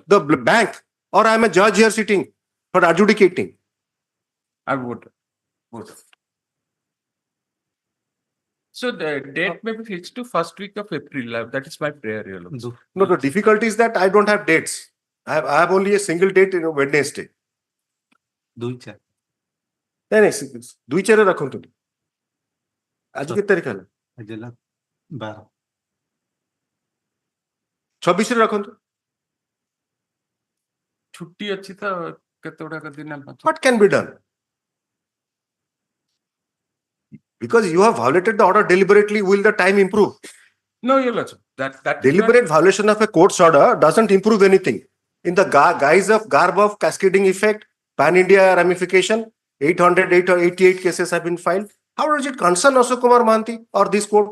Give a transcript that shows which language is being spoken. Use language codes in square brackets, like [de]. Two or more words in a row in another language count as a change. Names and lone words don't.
[en] the bank, or I am a judge here sitting for adjudicating? I would. So the date may be fixed to first week of April. That is my prayer, Your Lordship. No, the difficulty is that I don't have dates. I have only a single date in Wednesday. [or] ନାଇଁ ନାଇଁ ଦୁଇ ଚାରି ରଖନ୍ତୁ ଆଜି କେତେ ତାରିଖ ହେଲା 26 ରେ ରଖନ୍ତୁ ଛୁଟି ଅଛି ତ କେତେ ଗୁଡାକ ଦିନ [en] what can be done because you have violated the order deliberately will the time improve No, Your Lordship. That is not- deliberate violation of a court's order doesn't improve anything in the guise of garb of cascading effect pan India ramification 888 cases have been filed how does it concern Ashok Kumar Mahanti or this court